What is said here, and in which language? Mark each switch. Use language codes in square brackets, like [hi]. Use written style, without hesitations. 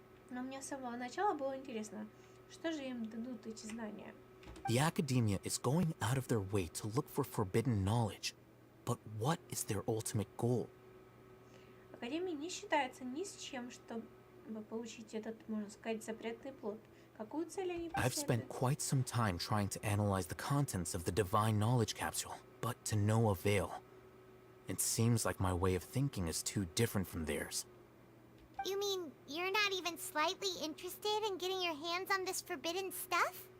[ru] Но мне с самого начала было интересно, что же им дадут эти знания. [en] The academia is going out of their way to look for forbidden knowledge, but what is their ultimate goal? [ru] Академия не считается ни с чем, чтобы получить этот, можно сказать, запретный плод. Какую цель они [en] I've spent quite some time trying to analyze the contents of the divine knowledge capsule, but to no avail. It seems like my way of thinking is too different from theirs. You mean you're not even slightly interested in getting your hands on this forbidden stuff?